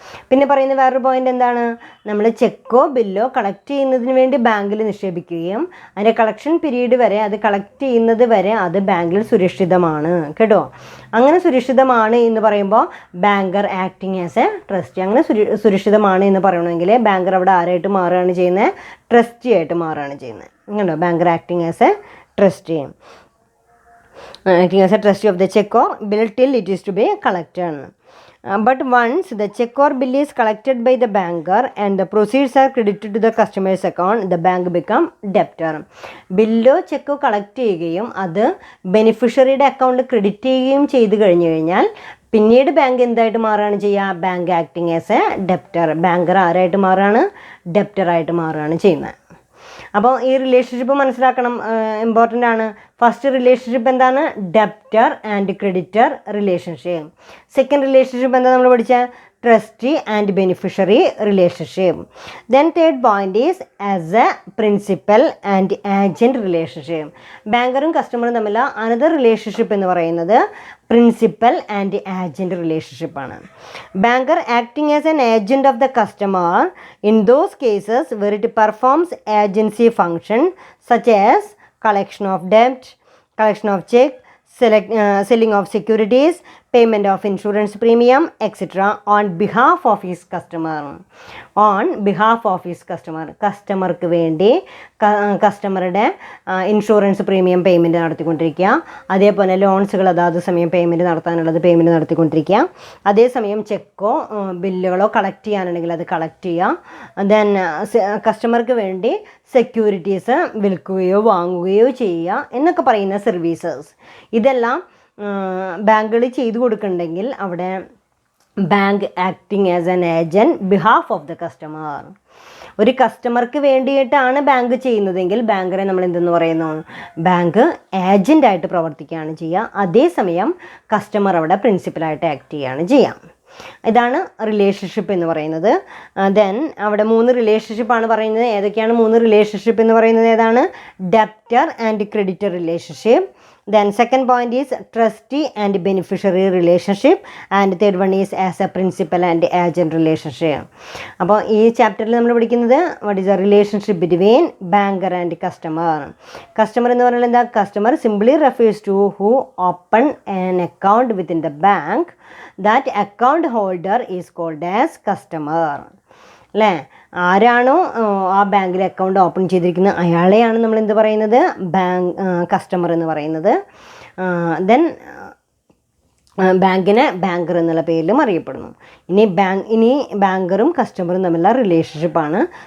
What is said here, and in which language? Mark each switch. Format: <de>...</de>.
<ml>പിന്നെ പറയുന്ന വേറൊരു പോയിന്റ് എന്താണ്? നമ്മൾ ചെക്കോ ബില്ലോ കളക്ട് ചെയ്യുന്നതിന് വേണ്ടി ബാങ്കിൽ നിക്ഷേപിക്കുകയും അതിൻ്റെ കളക്ഷൻ പീരീഡ് വരെ, അത് കളക്ട് ചെയ്യുന്നത് വരെ അത് ബാങ്കിൽ സുരക്ഷിതമാണ്. കേട്ടോ? അങ്ങനെ സുരക്ഷിതമാണ് എന്ന് പറയുമ്പോൾ</ml> <en>Banker acting as a trustee.</en> <ml>അങ്ങനെ സുരക്ഷിതമാണ് എന്ന് പറയണമെങ്കിൽ ബാങ്കർ അവിടെ ആരായിട്ട് മാറുകയാണ് ചെയ്യുന്നത്? ട്രസ്റ്റി ആയിട്ട് മാറുകയാണ് ചെയ്യുന്നത്. കണ്ടോ?</ml> <en>Banker acting as a trustee, acting as a trustee of the check or bill till it is to be collected. But once the check or bill is collected by the banker and the proceeds are credited to the customer's account, the bank become debtor.</en> <ml>ബില്ലോ ചെക്കോ collect ചെയ്യുകയും അത് ബെനിഫിഷ്യറിയുടെ അക്കൗണ്ടിൽ credit ചെയ്യുകയും ചെയ്ത് കഴിഞ്ഞാൽ പിന്നീട് bank എന്തായിട്ട് മാറുകയാണ് ചെയ്യുക?</ml> <en>Bank acting as a debtor.</en> <ml>Banker ആരായിട്ട് മാറുകയാണ്? ഡെപ്റ്ററായിട്ട് മാറുകയാണ് ചെയ്യുന്നത്. അപ്പോൾ ഈ റിലേഷൻഷിപ്പ് മനസ്സിലാക്കണം, ഇമ്പോർട്ടൻ്റ് ആണ്. ഫസ്റ്റ് റിലേഷൻഷിപ്പ് എന്താണ്? Debtor and creditor relationship. Second relationship എന്താ നമ്മൾ പഠിച്ച?</ml> <en>Trustee and beneficiary relationship. Then third point is as a principal and agent relationship.</en> <ml>ബാങ്കറും കസ്റ്റമറും തമ്മിൽ അനദർ റിലേഷൻഷിപ്പ് എന്ന് പറയുന്നത് principal and agent റിലേഷൻഷിപ്പാണ്.</ml> <en>Banker acting as an agent of the customer in those cases where it performs agency function such as collection of debt, collection of check, selling of securities, payment of insurance premium, etc. on behalf of his customer. On behalf of his customer.</en> <ml>കസ്റ്റമർക്ക് വേണ്ടി കസ്റ്റമറുടെ insurance premium payment നടത്തിക്കൊണ്ടിരിക്കുക. അതേപോലെ ലോൺസുകൾ അതാത് സമയം payment നടത്താനുള്ളത് payment നടത്തിക്കൊണ്ടിരിക്കുക. അതേസമയം ചെക്കോ ബില്ലുകളോ collect ചെയ്യാനുണ്ടെങ്കിൽ അത് collect ചെയ്യുക. Then കസ്റ്റമർക്ക് വേണ്ടി സെക്യൂരിറ്റീസ് വിൽക്കുകയോ വാങ്ങുകയോ ചെയ്യുക എന്നൊക്കെ പറയുന്ന സർവീസസ്. ഇതെല്ലാം ബാങ്കുകൾ ചെയ്തു കൊടുക്കുന്നുണ്ടെങ്കിൽ അവിടെ</ml> <en>Bank acting as an agent behalf of the customer.</en> <ml>ഒരു കസ്റ്റമർക്ക് വേണ്ടിയിട്ടാണ് ബാങ്ക് ചെയ്യുന്നതെങ്കിൽ ബാങ്കറെ നമ്മൾ എന്തെന്ന് പറയുന്നു? ബാങ്ക് ഏജൻ്റായിട്ട് പ്രവർത്തിക്കുകയാണ് ചെയ്യുക. അതേസമയം കസ്റ്റമർ അവിടെ പ്രിൻസിപ്പലായിട്ട് ആക്ട് ചെയ്യുകയാണ് ചെയ്യുക. ഇതാണ് റിലേഷൻഷിപ്പ് എന്ന് പറയുന്നത്. ദെൻ അവിടെ 3 റിലേഷൻഷിപ്പാണ് പറയുന്നത്. ഏതൊക്കെയാണ് 3 റിലേഷൻഷിപ്പ് എന്ന് പറയുന്നത്? ഏതാണ്?</ml> <en>Debtor and creditor relationship. Then second point is trustee and beneficiary relationship, and third one is as a principal and agent relationship.</en> <ml>അപ്പോൾ ഈ ചാപ്റ്ററിൽ നമ്മൾ പഠിക്കുന്നത്</ml> <en>what is the relationship between banker and customer.</en> <ml>Customer എന്ന് പറഞ്ഞാൽ എന്താ?</ml> <en>Customer simply refers to who open an account within the bank. That account holder is called as customer.</en> <ml>അല്ലേ? ആരാണോ ആ ബാങ്കിൽ അക്കൗണ്ട് ഓപ്പൺ ചെയ്തിരിക്കുന്നത് അയാളെയാണ് നമ്മൾ എന്ത് പറയുന്നത്? കസ്റ്റമർ എന്ന് പറയുന്നത്. ദെൻ ബാങ്കിനെ ബാങ്കർ എന്നുള്ള പേരിലും അറിയപ്പെടുന്നു. ഇനി ബാങ്കറും കസ്റ്റമറും തമ്മിലുള്ള റിലേഷൻഷിപ്പാണ്.</ml>